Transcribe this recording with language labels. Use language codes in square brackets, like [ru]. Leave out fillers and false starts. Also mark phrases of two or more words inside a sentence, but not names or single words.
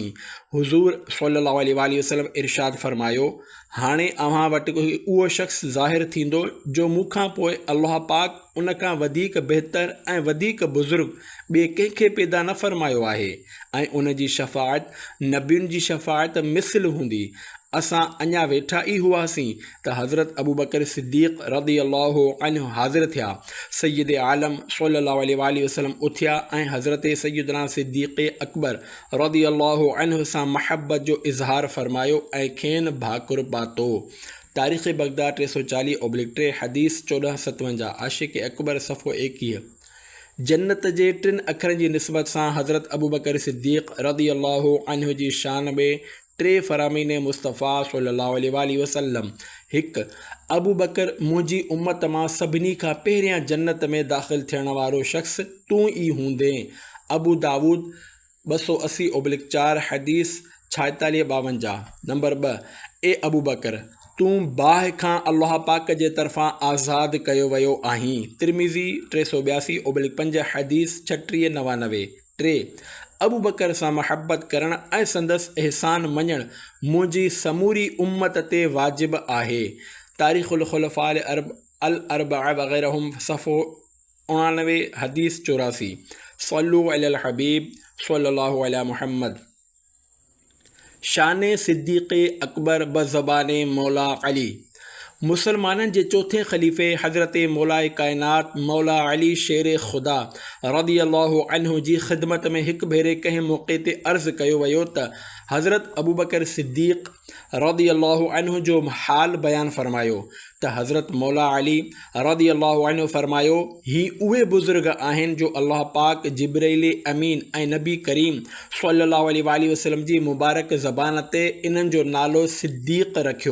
[sd] हुज़ूर [ar] صلى الله عليه وسلم [sd] इरशाद फ़रमायो, हाणे अव्हां वटि उहो शख़्स ज़ाहिर थींदो जो मूंखां पोइ अल्लाह पाक उन खां वधीक बहितर ऐं वधीक बुज़ुर्ग ॿिए कंहिंखे पैदा न फ़रमायो आहे ऐं उन जी शफ़ाअत नबियुनि जी शफ़ाअत मिसल हूंदी। असां अञा वेठा ई हुआसीं त हज़रत अबू बकर सिद्दीक़ [ar] رضي الله عنه [sd] हाज़िर थिया। सैयद आलम [ar] صلى الله عليه وسلم [sd] उथिया ऐं हज़रत सैयदना सिद्दीक़ अकबर [ar] رضي الله عنه [sd] सां महब्बत जो इज़हार फ़रमायो ऐं खेनि भाकुर पातो। तारीख़ बगदाद 340/3 हदीस 1457। आशिक़ अकबर सफ़ो 21। जन्नत जे टिनि अखरनि जी निस्बत सां हज़रत अबू बकर सिद्दीक़ [ar] رضي الله عنه [sd] जी शान में 3 फ़रामीन मुस्तफ़ा [ar] صلى الله عليه وسلم. [sd] 1 अबू बकर मुंहिंजी उम्मत मां सभिनी खां पहिरियां जन्नत में दाख़िल थियण वारो शख़्स तूं ई हूंदे। अबू दाऊद 280/4 हदीस 4652। नंबर 2 ए अबू बकर तूं बाहि खां अल्लाह पाक जे तरफ़ां आज़ाद कयो वियो आहीं। तिरमिज़ी 382/5 हदीस 3699। 3 अबू बकर सां महब्बत करण ऐं संदसि एहसान मञण मुंहिंजी समूरी उम्मत ते वाजिब आहे। तारीख़ुल ख़ुलफ़ा अल अर्बआ वग़ैरहुम सफ़ो 99 हदीस 84। [ar] صلوا على الحبيب صلى الله على محمد. [ur] شانِ صدیق اکبر بزبانِ مولا علی. [sd] मुसलमानन जे चौथे ख़लीफ़े हज़रत मौलाए कायनात मौला अली शेर ख़ुदा [ar] رضي الله عنه [sd] जी ख़िदमत में हिकु भेरे कंहिं मौक़े ते अर्ज़ु कयो वियो त हज़रत अबू बकर सिद्दीक़ [ar] رضي الله عنه [sd] जो हाल बयानु फ़रमायो त हज़रत मौला अली [ar] رضي الله عنه [sd] फ़रमायो, ही उहे बुज़ुर्ग आहिनि जो अल्लाह पाक जिब्राइल अमीन ऐं नबी करीम [ar] صلى الله عليه وسلم [sd] जी मुबारक ज़बान ते इन्हनि जो नालो सिद्दीक़ रखियो।